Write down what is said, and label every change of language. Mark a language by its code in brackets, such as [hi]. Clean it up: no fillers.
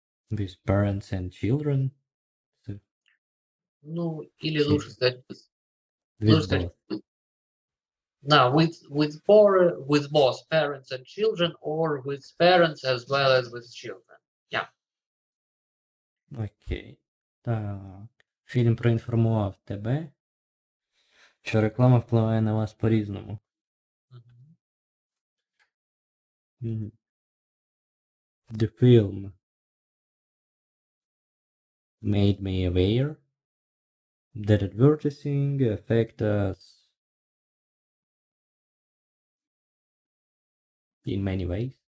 [en] With parents and children. [ru] Ну, или [uk] Чи- [ru] лучше сказать, [en] With both. no, with both parents and children, or with parents as well as with children. Yeah. [uk] Окей. Так. Фільм проінформував тебе, що реклама впливає на вас по-різному. Mhm. [en] The film made me aware that advertising affect us in many ways.